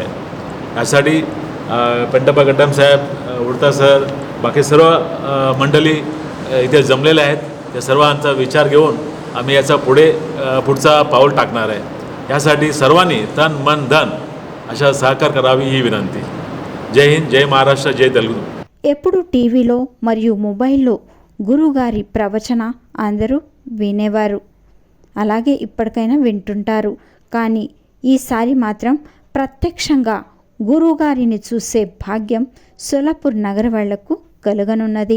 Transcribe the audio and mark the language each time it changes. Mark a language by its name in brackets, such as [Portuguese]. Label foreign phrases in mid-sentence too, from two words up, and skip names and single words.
[Marathi] यासाठी पेंटप्पा गड्डम साहेब, उडता सर, बाकी सर्व मंडळी इथे जमलेले आहेत. त्या सर्वांचा विचार घेऊन आम्ही याचा पुढचा पाऊल टाकणार आहे. यासाठी सर्वांनी तन मन धन अशा सहकार करावी ही विनंती. जय हिंद, जय महाराष्ट्र, जय तेलुगू. [Telugu] ఎప్పుడు టీవీలో మరియు మొబైల్లో గురుగారి ప్రవచన అందరూ వినేవారు, అలాగే ఇప్పటికైనా వింటుంటారు. కానీ ఈసారి మాత్రం ప్రత్యక్షంగా గురుగారిని చూసే భాగ్యం సోలాపూర్ నగర వాళ్లకు కలుగనున్నది.